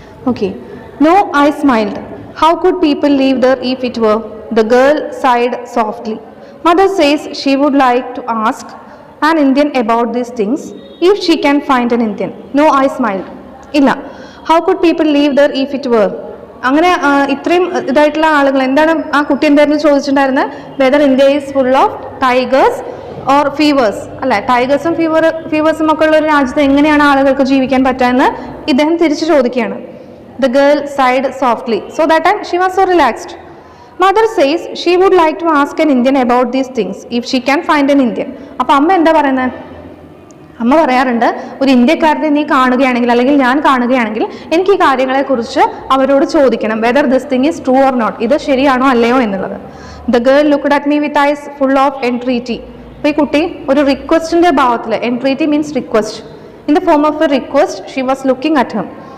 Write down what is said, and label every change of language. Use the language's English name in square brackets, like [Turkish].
[English] Okay. No, I smiled. How could people live there if it were? The girl sighed softly. Mother says she would like to ask an Indian about these things if she can find an Indian. No, I smiled. ഇല്ല. How could people live there if it were? [Malayalam] അങ്ങനെ ഇത്രയും ഇതായിട്ടുള്ള ആളുകൾ എന്താണ് ആ കുട്ടി എന്തായിരുന്നു ചോദിച്ചിട്ടുണ്ടായിരുന്നത്? [English] whether India is full of tigers or fevers [Malayalam] അല്ലെ, ടൈഗേഴ്സും ഫീവേഴ്സും ഒക്കെ ഉള്ള ഒരു രാജ്യത്ത് എങ്ങനെയാണ് ആളുകൾക്ക് ജീവിക്കാൻ പറ്റുക ഇദ്ദേഹം തിരിച്ചു ചോദിക്കുകയാണ്. [English] The girl sighed softly. So that time she was so relaxed. Mother says she would like to ask an Indian about these things if she can find an Indian. [Malayalam] അപ്പോൾ അമ്മ എന്താ പറയുന്നത്? അമ്മ പറയാറുണ്ട്, ഒരു ഇന്ത്യക്കാരനെ നീ കാണുകയാണെങ്കിൽ അല്ലെങ്കിൽ ഞാൻ കാണുകയാണെങ്കിൽ എനിക്ക് ഈ കാര്യങ്ങളെക്കുറിച്ച് അവരോട് ചോദിക്കണം, [English] whether this thing is true or not, [Malayalam] ഇത് ശരിയാണോ അല്ലയോ എന്നുള്ളത്. [English] The girl looked at me with eyes full of entreaty. [Malayalam] അപ്പോൾ ഈ കുട്ടി ഒരു റിക്വസ്റ്റിന്റെ ഭാവത്തിൽ, [English] Entreaty means request, in the form of a request she was looking at him.